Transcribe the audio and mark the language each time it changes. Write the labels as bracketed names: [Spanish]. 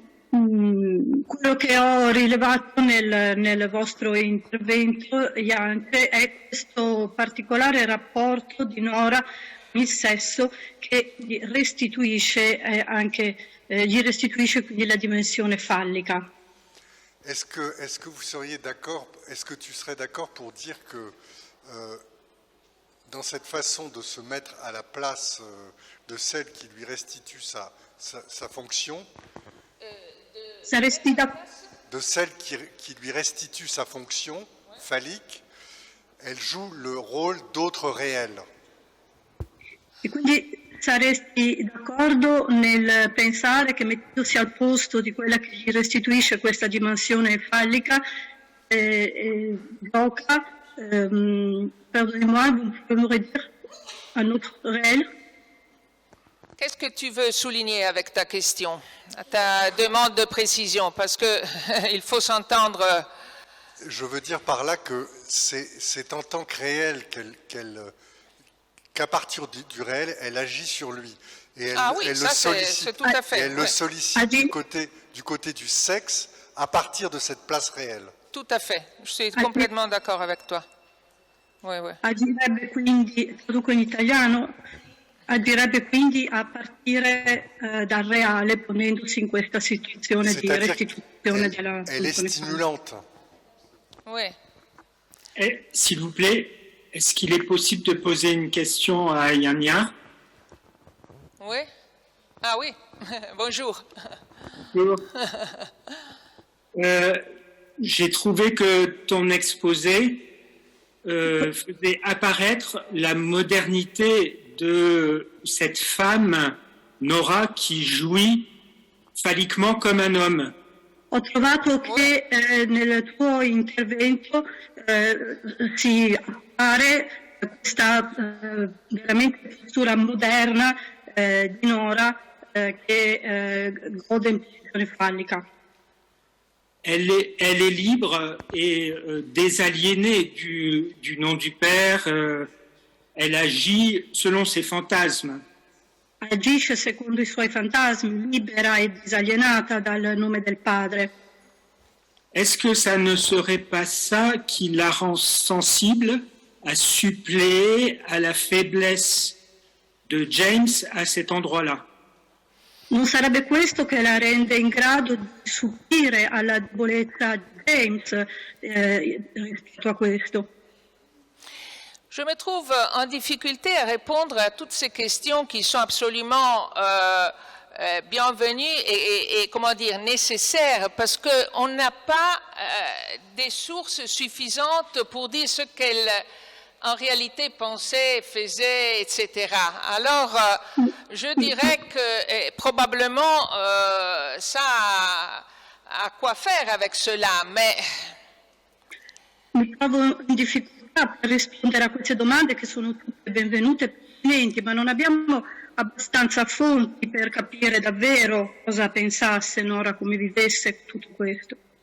[Italian] Quello che ho rilevato nel vostro intervento, Jance, è questo particolare rapporto di Nora con il sesso che restituisce gli restituisce quindi la dimensione fallica. [French] Est-ce que vous seriez d'accord, est-ce que tu serais d'accord pour dire que dans cette façon de se mettre à la place de celle qui lui restitue sa fonction, [Italian] Saresti d'accordo? [French] de celle qui lui restitue sa fonction phallique, elle joue le rôle d'autre réel. [Italian] E quindi saresti d'accordo nel pensare che mettendosi al posto di quella che gli restituisce questa dimensione fallica, gioca, [French] pardonnez-moi, vous pouvez me redire un autre réel? Qu'est-ce que tu veux souligner avec ta question, ta demande de précision? Parce qu'il faut s'entendre. Je veux dire par là que c'est en tant que réel qu'à partir du réel, elle agit sur lui. Et elle ça le sollicite, c'est tout à fait. elle le sollicite du côté du sexe à partir de cette place réelle. Tout à fait, je suis complètement d'accord avec toi. Oui. [Italian] Agirebbe quindi, traduco in italiano, agirebbe quindi a partire dal reale ponendosi in questa situazione di restituzione della [French] elle est [Italian] funzione [French] stimulante. Oui. S'il vous plaît, est-ce qu'il est possible de poser une question à Yania? Oui. Ah oui, bonjour. Bonjour. J'ai trouvé que ton exposé faisait apparaître la modernité de cette femme, Nora, qui jouit phalliquement comme un homme. [Italian] Ho trovato che nel tuo intervento si appare questa veramente postura moderna di Nora che gode in posizione fallica. [French] Elle est libre et désaliénée du nom du Père. Elle agit selon ses fantasmes. [Italian] Agisce secondo i suoi fantasmi, libera e disalienata dal nome del Padre. [French] Est-ce que ça ne serait pas ça qui la rend sensible à suppléer à la faiblesse de James à cet endroit-là? [Italian] Non sarebbe questo che la rende in grado di supplire alla debolezza di James rispetto a questo? [French] Je me trouve en difficulté à répondre à toutes ces questions qui sont absolument bienvenues et comment dire, nécessaires, parce qu'on n'a pas des sources suffisantes pour dire ce qu'elle en réalité pensait, faisait, etc. Alors, je dirais que probablement ça a quoi faire avec cela, mais... [Italian] Mi trovo in difficoltà per rispondere a queste domande che sono tutte benvenute e pertinenti, ma non abbiamo abbastanza fonti per capire davvero cosa pensasse Nora, come vivesse tutto questo.